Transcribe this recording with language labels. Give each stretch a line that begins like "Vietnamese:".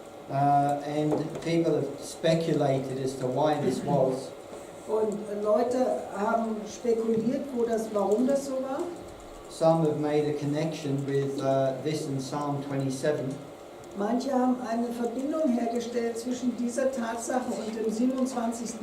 English: And people have speculated as to why this was.
German: Und Leute haben spekuliert, warum das so war.
English: some have made a connection with this and Psalm 27.
German: Manche haben eine Verbindung hergestellt zwischen dieser Tatsache und dem 27.